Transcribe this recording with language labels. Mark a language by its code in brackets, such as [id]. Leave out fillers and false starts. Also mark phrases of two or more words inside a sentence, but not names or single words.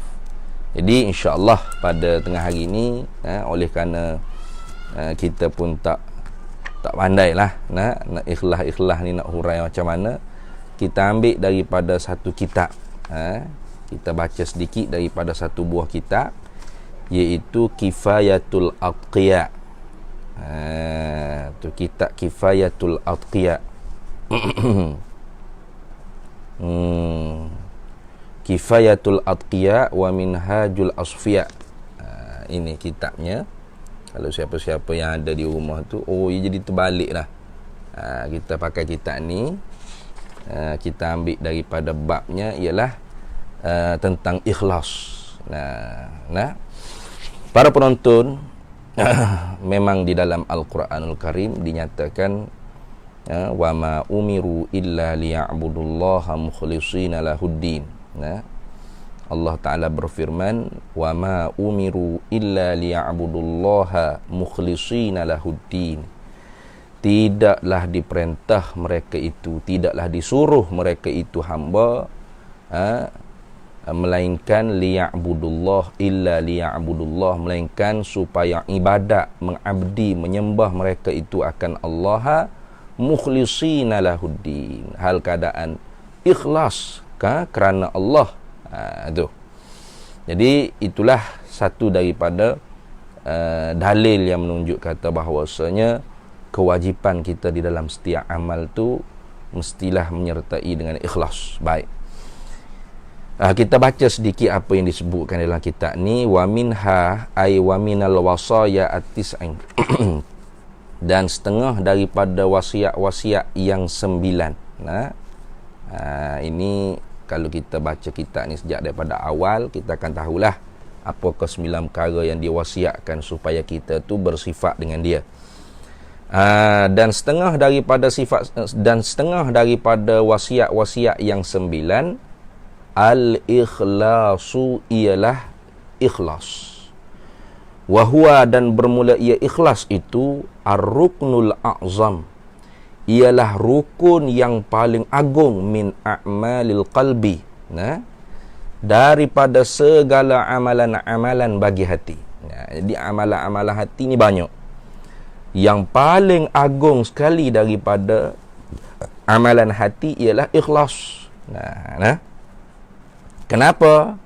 [ms] Jadi insya-Allah pada tengah hari ini, oleh kerana kita pun tak pandailah nak ikhlas ni nak hurai macam mana, kita ambil daripada satu kitab. Kita baca sedikit daripada satu buah kitab, iaitu Kifayatul Atqiya. Tu kitab Kifayatul Atqiya. Kifayatul Atqiya wa Minhajul Asfiya. Ini kitabnya. Kalau siapa-siapa yang ada di rumah tu, ia jadi terbalik lah. Kita pakai kitab ni, kita ambil daripada babnya ialah tentang ikhlas. Para penonton, memang di dalam Al-Quranul Karim dinyatakan [ar] وما أمروا إلا ليعبدوا الله مخلصين له الدين. [ms] Allah Ta'ala berfirman, [ar] وما أمروا إلا ليعبدوا الله مخلصين له الدين. [ms] Tidaklah diperintah mereka itu, tidaklah disuruh mereka itu hamba, melainkan liya'budullah, [ar] إلا ليعبدوا الله, [ms] melainkan supaya ibadat, mengabdi, menyembah mereka itu akan Allah [ar] مخلصين له الدين, [ms] hal keadaan ikhlas kerana Allah. Tu. Jadi itulah satu daripada dalil yang menunjuk kata bahawasanya kewajipan kita di dalam setiap amal tu mestilah menyertai dengan ikhlas. Baik. Kita baca sedikit apa yang disebutkan dalam kitab ni. [ar] ومنها أي ومن الوصايا التسعين. [ms] Dan setengah daripada wasiat-wasiat yang 9. Ini kalau kita baca kitab ni sejak daripada awal, kita akan tahulah apakah 9 perkara yang diwasiatkan supaya kita tu bersifat dengan dia. Dan setengah daripada wasiat-wasiat yang 9, al-ikhlasu ialah ikhlas. Wahua, dan bermula ia ikhlas itu, [ar] الركن الأعظم, [ms] ialah rukun yang paling agung [ar] من أعمال القلب, [ms] daripada segala amalan-amalan bagi hati. Jadi amalan-amalan hati ni banyak. Yang paling agung sekali daripada amalan hati ialah ikhlas. Kenapa?